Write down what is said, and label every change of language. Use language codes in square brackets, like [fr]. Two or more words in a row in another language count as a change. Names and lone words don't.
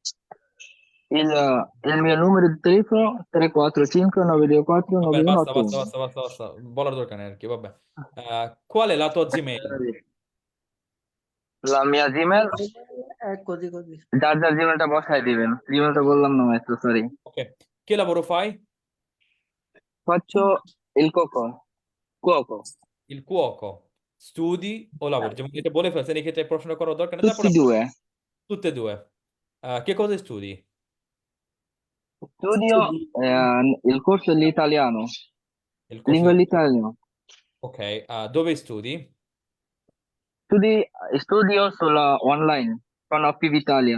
[it] Il mio numero di telefono 345 924 Vabbè, basta, 9181. basta, [bn] বলার দরকার নেই আর কি, [it] vabbè. Qual è la tua Gmail? La mia Gmail, È così così. [bn] যার যার জিমেলটা বসায় দিবেন, জিমেলটা বললাম না মাত্র, সরি। [it] Ok, che lavoro fai? Faccio il cuoco, Il cuoco. Studi o lavori? [bn] যেমন এটা বলে ফেলছেন, এই ক্ষেত্রে প্রশ্ন করার দরকার নেই, তারপর [it] tutti e due. tutte e due. Che cosa studi? Studio il corso dell'italiano, Il corso lingua di... dell'italiano. Ok, dove studi? Studio sulla online con Appiv Italia.